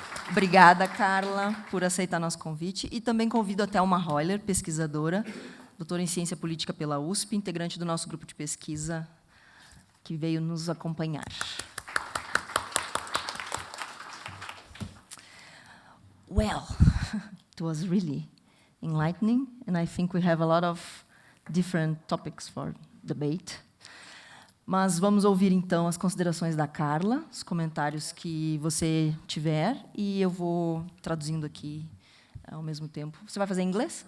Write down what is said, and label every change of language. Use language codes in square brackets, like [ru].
[pt] Obrigada, Carla, por aceitar nosso convite. E também convido a Telma Hoyler, pesquisadora, doutora em Ciência Política pela USP, integrante do nosso grupo de pesquisa, que veio nos acompanhar. [en] Well, it was really enlightening, and I think we have a lot of different topics for debate. [pt] Mas vamos ouvir, então, as considerações da Carla, os comentários que você tiver, e eu vou traduzindo aqui ao mesmo tempo. Você vai fazer em inglês?